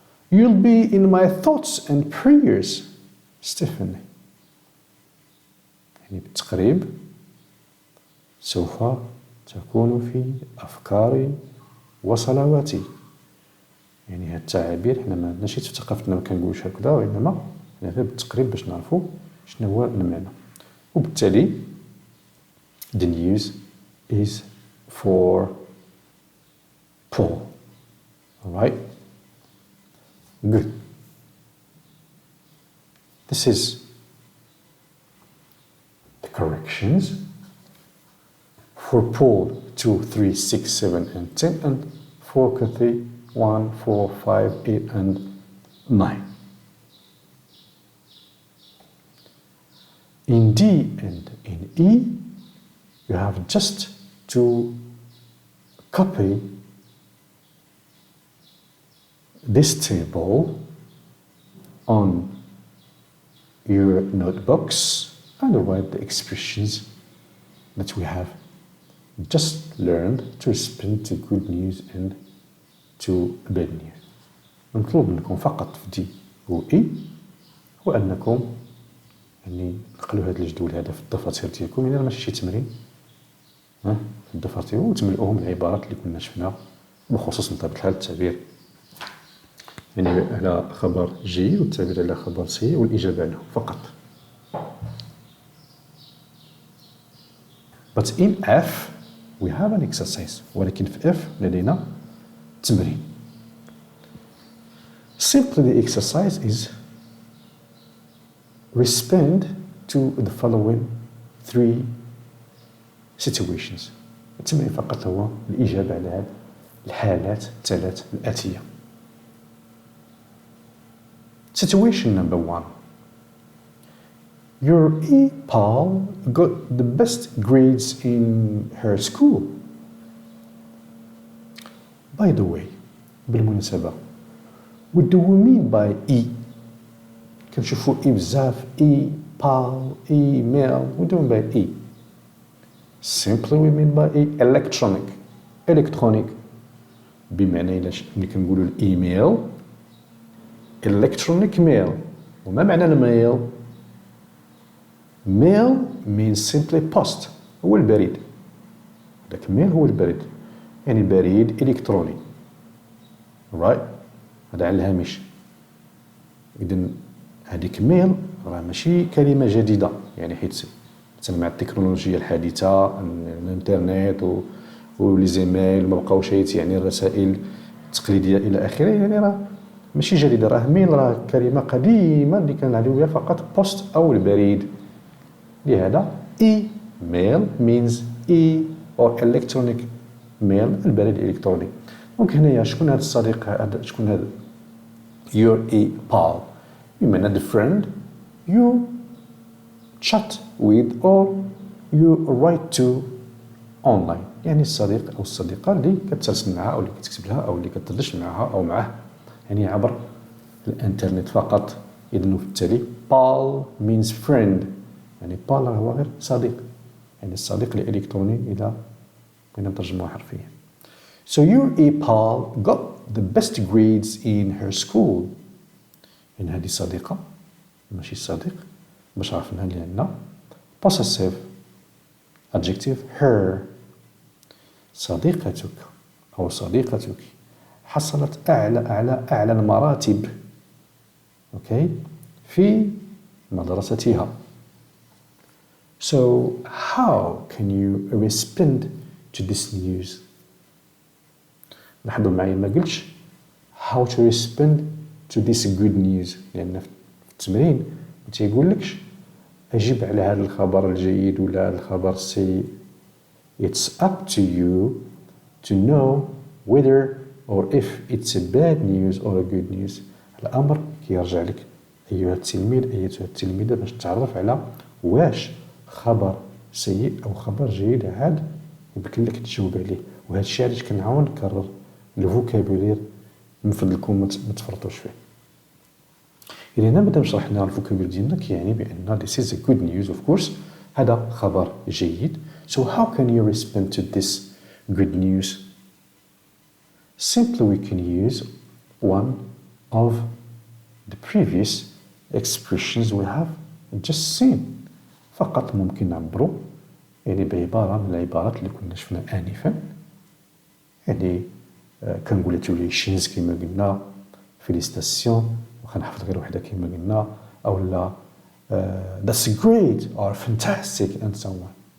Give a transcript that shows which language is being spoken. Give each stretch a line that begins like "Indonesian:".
English: You'll be in my thoughts and prayers, Stephanie.
Arabic: يعني بالتقريب سوف تكون في أفكاري وصلواتي. يعني هذا التعابير حنا ما عندناش في ثقافتنا ما كنقولوش هكذا، وإنما حنا غير بالتقريب باش نعرفوا شنو هو المعنى. وبالتالي
English: the news is for Paul. Alright? Good. This is the corrections for Paul 2, 3, 6, 7, and 10, and for Kathy 1, 4, 5, 8, and 9. In D and in E, you have just to copy this table on your notebooks and write the expressions that we have just learned to respond to good news and to bad news.
Arabic: المطلوب منكم فقط في دي و إي هو أنكم يعني نقلوا هذا الجدول هذا في الدفاتر ديالكم، يعني ماشي شي تمرين في الدفاتر، وتملؤوهم العبارات اللي كنا شفناها بخصوص بطبيعة الحال التعبير يعني على خبر جي والتعبير على خبر سي والإجابة عنه فقط.
English: But in F we have an exercise،
Arabic: ولكن في F لدينا تمرين.
English: Simply the exercise is respond to the following 3 situations.
Arabic: التمرين فقط هو الإجابة على هذه الحالات الثلاث الآتية.
English: Situation number 1. Your E-Pal got the best grades in her school. By the way,
Arabic: بالمناسبة,
English: what do we mean by E?
Arabic: كنشوفوا E بزاف,
English: E-Pal, email, what do we mean by E? Simply we mean by E electronic
Arabic: بمعنى إلا كنقولوا الإيميل
English: electronic mail.
Arabic: وما معنى الميل؟
English: mail means simply post،
Arabic: هو البريد. داك mail هو البريد، يعني بريد إلكتروني.
English: right،
Arabic: هذا على الهامش. إذن هذيك mail راه ماشي كلمة جديدة، يعني حيت مثلا مع التكنولوجيا الحديثة الانترنت ولي زيميل ما بقاوش يعني الرسائل التقليدية إلى آخره، يعني راه ماشي جديدة. راه ميل راه كلمة قديمة اللي كنعنيو بها فقط بوست أو البريد. لهذا
English: email means or electronic mail،
Arabic: البريد الإلكتروني. دونك هنايا شكون هذا الصديق، هذا شكون هذا؟
English: your pal
Arabic: بمعنى
English: the friend you chat with or you write to online،
Arabic: يعني الصديق أو الصديقة اللي كترسل معها أو اللي كتكتب لها أو اللي كتدردش معها أو معه، يعني عبر الانترنت فقط. إذن بالتالي
English: pal means friend،
Arabic: يعني pal هو غير صديق، يعني الصديق الإلكتروني إذا بغينا نترجموها حرفيا.
English: So your pal got the best grades in her school.
Arabic: يعني هذه صديقة ماشي صديق، باش عرفنا لأن
English: possessive adjective her.
Arabic: صديقتك أو صديقتك حصلت أعلى المراتب okay في مدرستها.
English: So how can you respond to this news؟
Arabic: لاحظوا معي ما قلتش
English: how to respond to this good news،
Arabic: لأن في التمرين ما تيقولكش أجب على هذا الخبر الجيد ولا هذا الخبر السيء.
English: It's up to you to know whether or if it's a bad news or a good news.
Arabic: الأمر كيرجع لك أيها التلميذ أيتها التلميذة باش تعرف على واش خبر سيء أو خبر جيد عاد يمكن لك تجاوب عليه. وهذا الشيء علاش كنعاون نكرر الفوكابولير، من فضلكم ما تفرطوش فيه. إذا هنا مادام شرحنا الفوكابولير ديالنا كيعني بأن
English: this is a good news of course،
Arabic: هذا خبر جيد.
English: So how can you respond to this good news؟ Simply we can use one of the previous expressions we have just seen.
Arabic: فقط ممكن نعبروا يعني بعبارة من العبارات اللي كنا شفنا آنفا، يعني congratulations كما قلنا،
French: félicitations
Arabic: وخنحفظ غير وحدة كما قلنا، أو لا
English: that's great or fantastic and so on.